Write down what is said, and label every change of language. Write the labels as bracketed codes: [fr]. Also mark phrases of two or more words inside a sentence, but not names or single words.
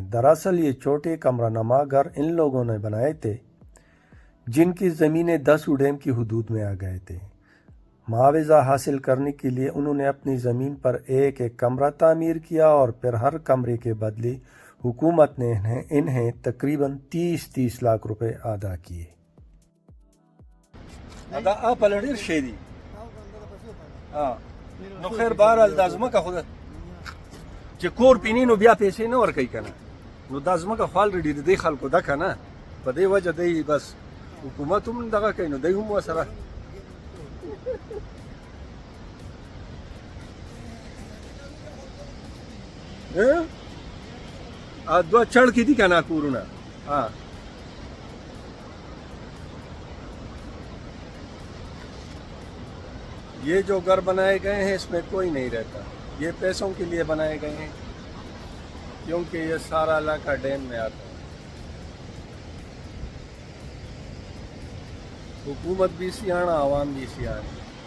[ur] دراصل یہ چھوٹے کمرہ نما گھر ان لوگوں نے بنائے تھے جن کی زمینیں 10 اڈیم کی حدود میں آ گئے تھے۔ معاوضہ حاصل کرنے کے لیے انہوں نے اپنی زمین پر ایک ایک کمرہ تعمیر کیا اور پھر ہر کمرے کے بدلے حکومت نے انہیں تقریباً 30 لاکھ روپے ادا کیے۔ [ps] دا اپل ډیر شي دي نو خیر بهرحال دا ځمکه خو چې کور پینې نو بیا پیسې نه ورکوي که نه، نو دا ځمکه خو الریډي د دې خلکو ده که نه، په دې وجه دی بس حکومت هم دغه کوي نو دی هم ورسره دوه چړ کې دي که نه کورونه. [ur] یہ جو گھر بنائے گئے ہیں اس میں کوئی نہیں رہتا، یہ پیسوں کے لیے بنائے گئے ہیں کیونکہ یہ سارا علاقہ ڈیم میں آتا ہے۔ حکومت بھی سیاح، عوام بھی سیاح۔